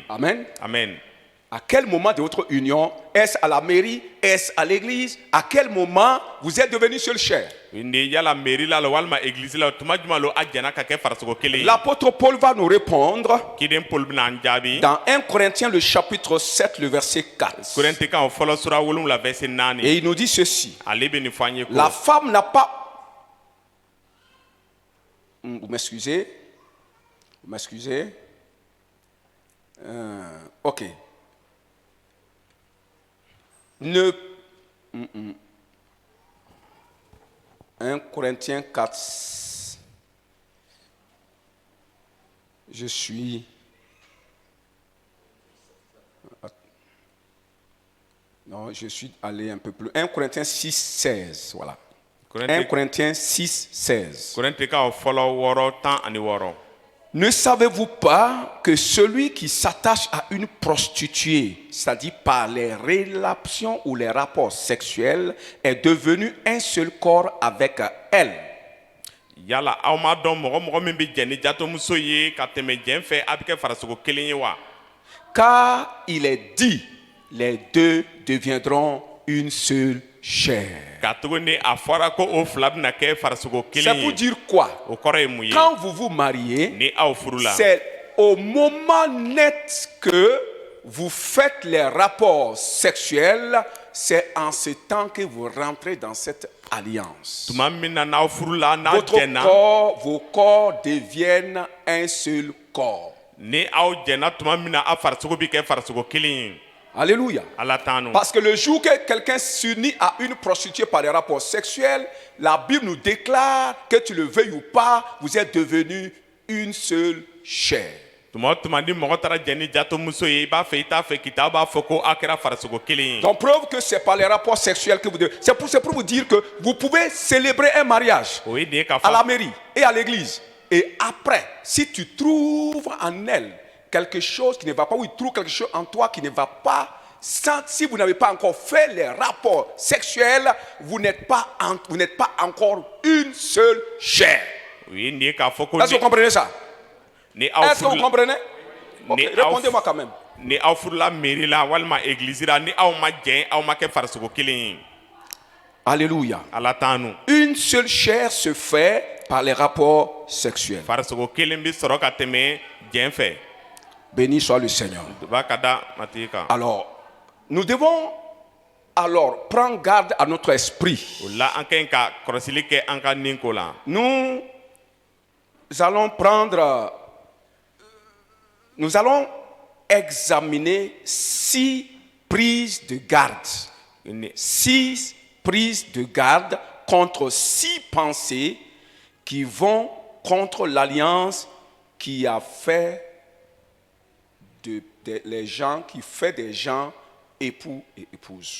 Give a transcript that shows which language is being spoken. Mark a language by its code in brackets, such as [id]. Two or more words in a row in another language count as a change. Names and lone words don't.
[fr] Amen. [bm] amen [fr] À quel moment de votre union? Est-ce à la mairie? Est-ce à l'église? À quel moment vous êtes devenus seule chair? [bm] ni yala mairie la lo walima église la tuma juma lo a jɛnna ka kɛ farisogo kelen ye [fr] L'apôtre Paul va nous répondre [bm] kiden paul bɛna an jaabi [fr] dans 1 Corinthiens le chapitre 7 le verset 4. [bm] korɛntikan o fɔlɔ sura 7 verset 4 [fr] Et il nous dit ceci. [bm] ale bɛ nin fɔ an ye ko [fr] La femme n'a pas... Vous m'excusez? Vous m'excusez? Ok. Ne... 1 Corinthiens 4. Je suis... Non, je suis allé un peu plus. 1 Corinthiens 6, 16. Voilà. 1 Corinthiens 6, 16. [bm] korɛntikan o fɔlɔ 6:16 [fr] Ne savez-vous pas que celui qui s'attache à une prostituée, c'est-à-dire par les relations ou les rapports sexuels, est devenu un seul corps avec elle? [bm] yala aw ma dɔn mɔgɔ min bɛ jɛn ni jatomuso ye ka tɛmɛ jɛn fɛ a bɛ kɛ farisogo kelen ye wa [fr] Car il est dit, les deux deviendront une seule chair. [bm] ka tuguni a fɔra ko o fila bɛna kɛ farisogo [fr] C'est [bm] kelen [fr] pour [bm] ye [fr] dire quoi? [bm] o kɔrɔ ye mun ye [fr] Quand vous vous mariez, [bm] ni aw furula [fr] c'est au moment net que vous faites les rapports sexuels, c'est en ce temps que vous rentrez dans cette alliance. [bm] tuma min na n'aw furula n'aw jɛnna [fr] Vos corps deviennent un seul corps. [bm] ni aw jɛnna tuma min na aw farisogo bɛ kɛ farisogo kelen ye [fr] Alléluia. [bm] ala t'an nu [fr] Parce que le jour que quelqu'un s'unit à une prostituée par des rapports sexuels, la Bible nous déclare que tu le veuilles ou pas, vous êtes devenus une seule chair. [bm] tuma o tuma ni mɔgɔ taara jɛn ni jatomuso ye i b'a fɛ i t'a fɛ kitabu b'a fɔ ko aw kɛra farisogo kelen ye [fr] Donc preuve que c'est par les rapports sexuels que vous devez... C'est pour vous dire que vous pouvez célébrer un mariage [bm] o ye de ye ka [fr] à la [bm] fɔ [fr] mairie et à l'église. Et après, si tu trouves en elle quelque chose qui ne va pas, ou il trouve quelque chose en toi qui ne va pas, si vous n'avez pas encore fait les rapports sexuels, vous n'êtes pas encore une seule chair. [bm] o ye nin ye k'a fɔ ko [fr] Est-ce que vous comprenez ça? [bm] ni aw [fr] Est-ce que vous [bm] furula [fr] comprenez? Ok, [bm] Ni [fr] répondez-moi quand même. [bm] ni aw furula mairie la walima église la ni aw ma jɛn aw ma kɛ farisogo kelen ye [fr] Alléluia. [bm] ala t'an nu [fr] Une seule chair se fait par les rapports sexuels. [bm] farisogo kelen bɛ sɔrɔ ka tɛmɛ jɛn fɛ [fr] Béni soit le Seigneur. [bm] b'a ka da matigi kan [fr] Alors, nous devons alors prendre garde à notre esprit. [bm] o la an ka ɲi ka kɔlɔsili kɛ an ka nin ko la [fr] Nous allons examiner 6 prises de garde. 6 prises de garde contre 6 pensées qui vont contre l'alliance qui a fait des gens époux et épouse.